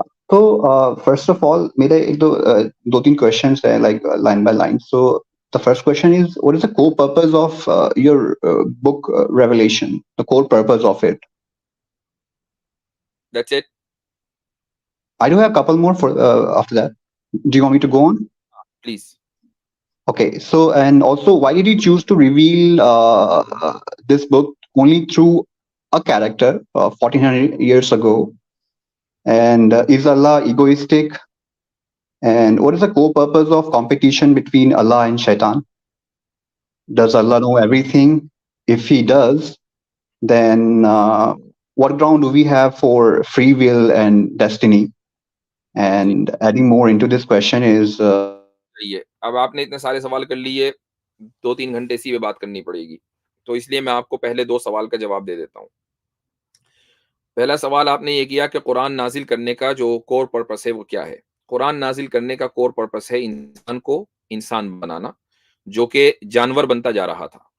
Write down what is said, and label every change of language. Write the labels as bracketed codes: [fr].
[ur] تو first of all میرے ایک دو تین کوشچنس ہیں like line by line. [en] So the first question is, what is the core purpose of your book Revelation? The core purpose of it. That's it. I do have a couple more for after that. Do you want me to go on? Please. Okay. So, and also, why did you choose to reveal this book only through a character 1400 years ago? And is Allah egoistic? And what is the core purpose of competition between Allah and Shaitan? Does Allah know everything? If He does, then what ground do we have for free will and destiny? And adding more into this question is [ur] اب آپ نے اتنے سارے سوال کر لیے, 2-3 گھنٹے اسی پہ بات کرنی پڑے گی, تو اس لیے میں آپ کو پہلے 2 سوال کا جواب دے دیتا ہوں. پہلا سوال آپ نے یہ کیا کہ قرآن نازل کرنے کا جو کور پرپس ہے وہ کیا ہے. قرآن نازل کرنے کا کور پرپس ہے انسان کو انسان بنانا, جو کہ جانور بنتا جا رہا تھا.